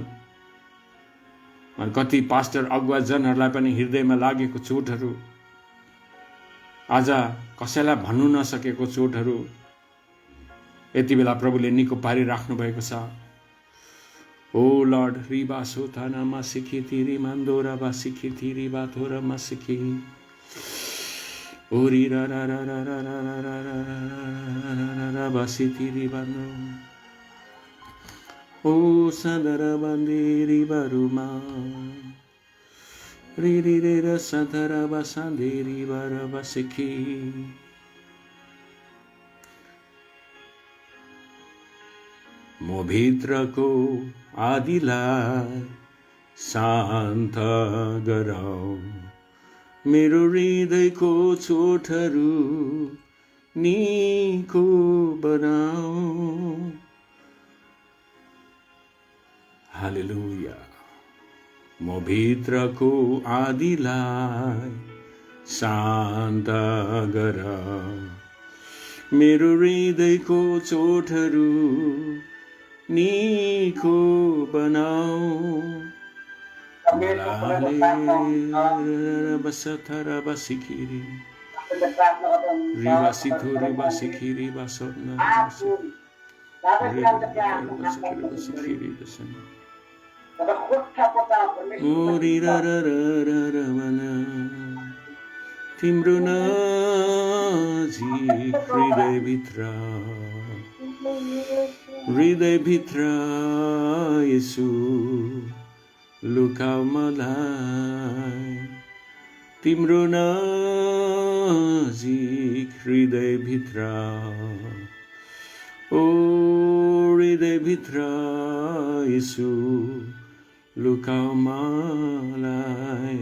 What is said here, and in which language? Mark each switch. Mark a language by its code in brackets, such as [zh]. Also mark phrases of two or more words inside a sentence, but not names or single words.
[ne] अनि कति पास्टर अगुवाजनहरूलाई पनि हृदयमा लागेको चोटहरू, आज कसैलाई भन्नु नसकेको चोटहरू यति बेला प्रभुले निको पारिराख्नु भएको छ। [en] Oh Lord, riba sotana masiki tiri mandora basiki tiri batora masiki. Ori ra ra ra ra ra ra ra ra ra ra basi tiri bando. Oh sadara bandiri baruma. Ri ri ri ra sadara basandiri bara basiki. [ne] म भित्रको आदिलाई शान्त गराऊ, मेरो हृदयको चोटहरू निको बनाऊ। हालेलुया। म भित्रको आदिलाई शान्त गराऊ, मेरो हृदयको चोटहरू निको बनाऊ। बसथरा बसिखिरी रिवासी थोरी बसिखिरी बसोना बसिखिरी बसन ओरी र र र र र मना तिम्रो नजिक हृदयभित्र येशू लुकाऊ मलाई, तिम्रो नजिक हृदयभित्र, ओ हृदयभित्र येशू लुकाऊ मलाई।